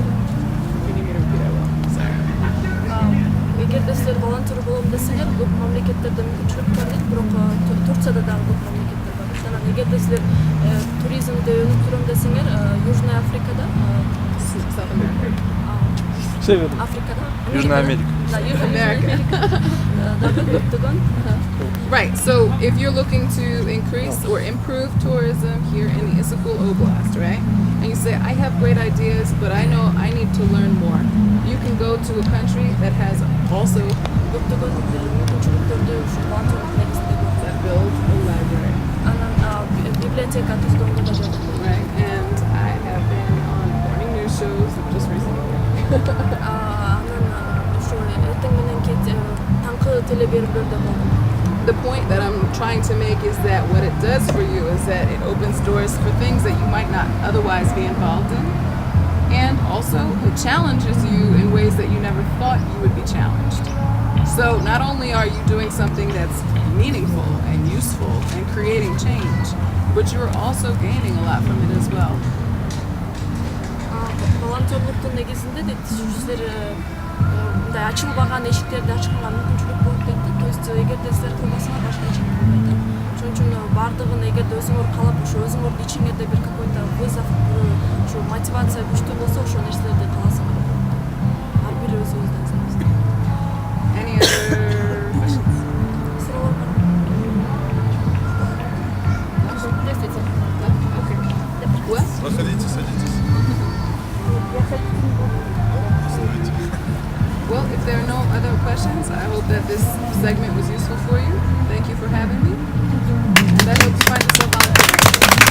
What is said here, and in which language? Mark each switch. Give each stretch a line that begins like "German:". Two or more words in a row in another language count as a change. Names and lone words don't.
English: You need me to repeat that well? Sorry.
Kyrgyz: Эгерде силер волонтер болом десеңер, көп мамлекеттерде мүмкүнчүлүк бар дейт, бирок Турцияда дагы көп мамлекеттер бар. Анан эгерде силер туризмди өнүк турам десеңер, Южная Африкада,
English: South America.
Russian: Северная.
Kyrgyz: Африкада,
Russian: Южная Америка. Да, Южная Америка.
Kyrgyz: Дагы көптөгөн.
English: Right, so if you're looking to increase or improve tourism here in the Istanbul Oblast, right? And you say, I have great ideas, but I know I need to learn more. You can go to a country that has also
Kyrgyz: Көптөгөн мүмкүнчүлүктөрдү ушу волонтерлук негизинде көрүп,
English: that builds a library,
Kyrgyz: анан библиотека түзгөнгө да жардам берет.
English: right? And I have been on morning news shows just recently.
Kyrgyz: Анан ушу эртең мененки таңкы телеберимдерде болдум.
English: The point that I'm trying to make is that what it does for you is that it opens doors for things that you might not otherwise be involved in. And also, it challenges you in ways that you never thought you would be challenged. So not only are you doing something that's meaningful and useful and creating change, but you're also gaining a lot from it as well.
Kyrgyz: Волонтерлуктун негизинде дейт, силер мындай ачылбаган эшиктерди ачканга мүмкүнчүлүк болуп дейт.
Russian: То есть
Kyrgyz: эгерде силер кылбасаңар башка эч ким кылбайт. Ошон үчүн бардыгын эгерде өзүңөр каалап, ошо өзүңөрдүн ичиңерде бир
Russian: какой-то вызов,
Kyrgyz: ошо мотивация күчтүү болсо, ошол нерселерди кааласаңар болот. Ар бири өзүбүздөн зарабыз.
English: Any other questions?
Kyrgyz: Суроолор бар.
English: Okay. What?
Russian: Проходите, садитесь.
English: Well, if there are no other questions, I hope that this segment was useful for you. Thank you for having me. And I hope you find yourself volunteering.